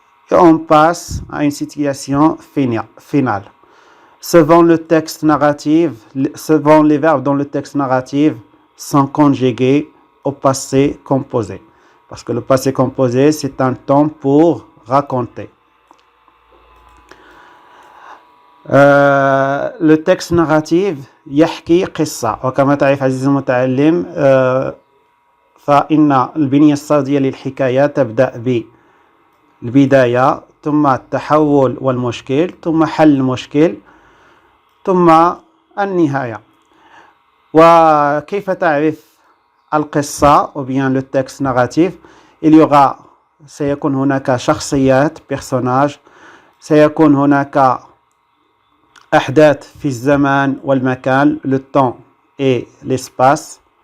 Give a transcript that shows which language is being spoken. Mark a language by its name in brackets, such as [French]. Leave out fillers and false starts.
[French] Et on passe à une situation finale. Selon le texte narratif, selon les verbes dans le texte narratif sont conjugués au passé composé. Parce que le passé composé, c'est un temps pour raconter. [Arabic] Le texte narratif يحكي قصة، وكما تعرف عزيزي المتعلم فإن البنية الصوتية للحكاية تبدأ بالبداية ثم التحول والمشكل ثم حل المشكل ثم النهاية. وكيف تعرف القصة [French] ou bien le texte narratif؟ [Arabic] سيكون هناك شخصيات [French] personnages، [Arabic] سيكون هناك أحداث في الزمان والمكان [French] le temps et l'espace،